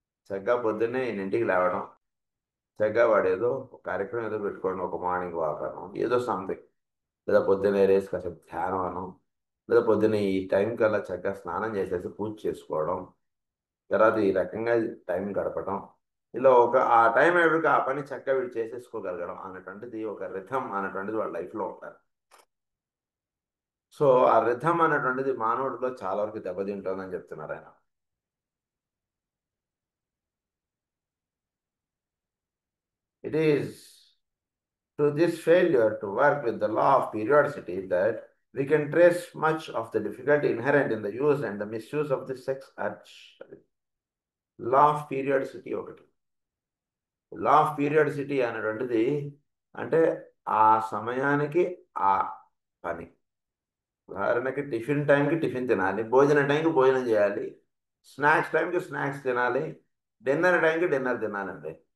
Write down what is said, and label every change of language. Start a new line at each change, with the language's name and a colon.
Telugu: చక్కగా పొద్దున్నే ఇంటికి లేవడం, చక్కగా వాడు ఏదో ఒక కార్యక్రమం ఏదో పెట్టుకోవడం, ఒక మార్నింగ్ వాక్ అనో ఏదో సంథింగ్, లేదా పొద్దున్నే రేసి కాసేపు ధ్యానం అనో, లేదా పొద్దున్నే ఈ టైం కల్లా చక్కగా స్నానం చేసేసి పూజ చేసుకోవడం, తర్వాత ఈ రకంగా టైం గడపడం, ఇలా ఒక ఆ టైం ఎప్పటికీ ఆ పని చక్కగా వీడు చేసేసుకోగలగడం అన్నటువంటిది ఒక రిథం అన్నటువంటిది వాళ్ళ లైఫ్లో ఉంటారు. సో ఆ రిథం అనేటువంటిది మానవుడిలో చాలా వరకు దెబ్బతింటుందని చెప్తున్నారు ఆయన.
English: It is to this failure to work with the law of periodicity that we can trace much of the difficulty inherent in the use and the misuse of the sex urge. Law of periodicity ఒకటి.
Telugu: Law of periodicity అనేటువంటిది అంటే ఆ సమయానికి ఆ పని. ఉదాహరణకి tiffin టైంకి tiffin తినాలి, భోజన టైంకి భోజనం చేయాలి, స్నాక్స్ టైంకి స్నాక్స్ తినాలి, డిన్నర్ టైంకి డిన్నర్ తినాలండి.